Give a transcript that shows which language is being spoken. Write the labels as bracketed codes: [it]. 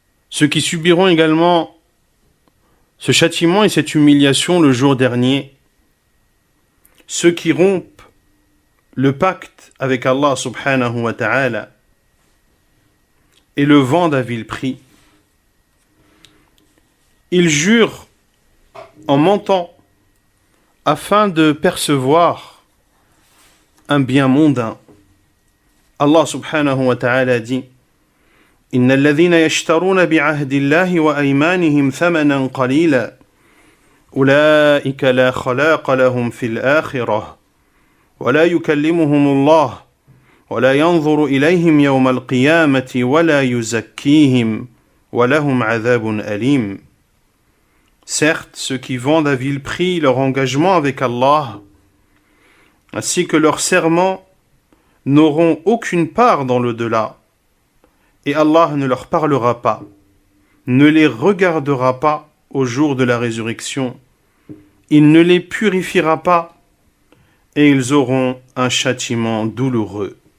[fr] Ceux qui subiront également ce châtiment et cette humiliation le jour dernier, ceux qui rompent le pacte avec Allah subhanahu wa ta'ala et le vendent à vil prix, ils jurent en mentant afin de percevoir un bien mondain. [ar] Allah subhanahu wa ta'ala dit: إن الذين يشترون بعهد الله وأيمانهم ثمنا قليلا أولئك لا خلاق لهم في الآخرة ولا يكلمهم الله ولا ينظر إليهم يوم القيامة ولا يزكيهم ولهم عذاب أليم. [fr] Certes, ceux qui vendent à vil prix leur engagement avec Allah, ainsi que leur serment, n'auront aucune part dans l'au-delà, et Allah ne leur parlera pas, ne les regardera pas au jour de la résurrection, il ne les purifiera pas, et ils auront un châtiment douloureux.